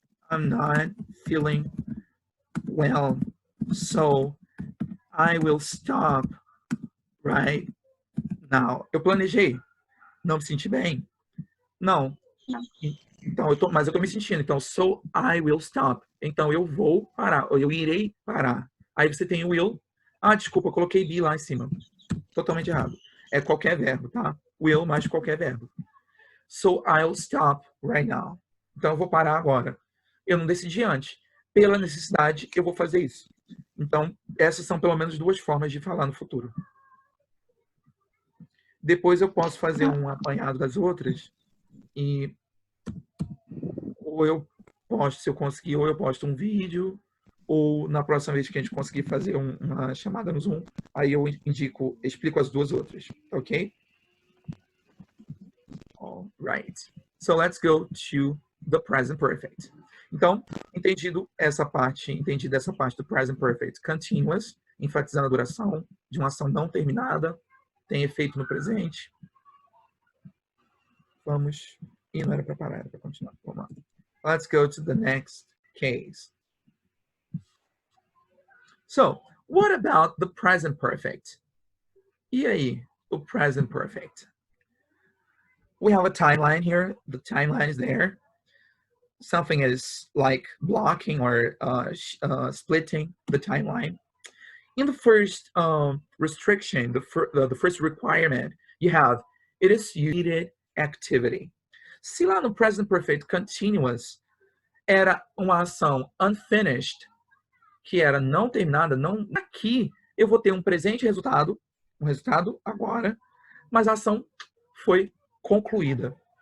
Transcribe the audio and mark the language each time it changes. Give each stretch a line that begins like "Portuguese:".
English: I'm not feeling well, so I will stop right now.
Portuguese: Eu planejei. Não me senti bem? Não. Então, mas eu tô me sentindo. Então,
English: so I will stop.
Portuguese: Então, eu vou parar. Ou eu irei parar. Aí você tem o will. Desculpa, eu coloquei be lá em cima. Totalmente errado. É qualquer verbo, tá?
English: Will
Portuguese: mais qualquer verbo.
English: So I'll stop right now.
Portuguese: Então, eu vou parar agora. Eu não decidi antes. Pela necessidade, eu vou fazer isso. Então, essas são pelo menos duas formas de falar no futuro. Depois eu posso fazer um apanhado das outras e ou eu posto, se eu conseguir, ou eu posto um vídeo, ou na próxima vez que a gente conseguir fazer uma chamada no Zoom, aí eu explico as duas outras, ok?
English: All right. So let's go to the present perfect.
Portuguese: Então, entendida essa parte do present perfect continuous, enfatizando a duração de uma ação não terminada, tem efeito no presente. Vamos. E não era para parar, era para continuar. Vamos lá.
English: Let's go to the next case. So, what about the present perfect?
Portuguese: E aí, o present perfect?
English: We have a timeline here. The timeline is there. Something is like blocking or splitting the timeline. In the first restriction, the first requirement, you have it is needed activity.
Portuguese: Se lá no present perfect continuous era uma ação unfinished, que era não terminada, não, aqui eu vou ter um presente resultado, um resultado agora, mas a ação foi concluída.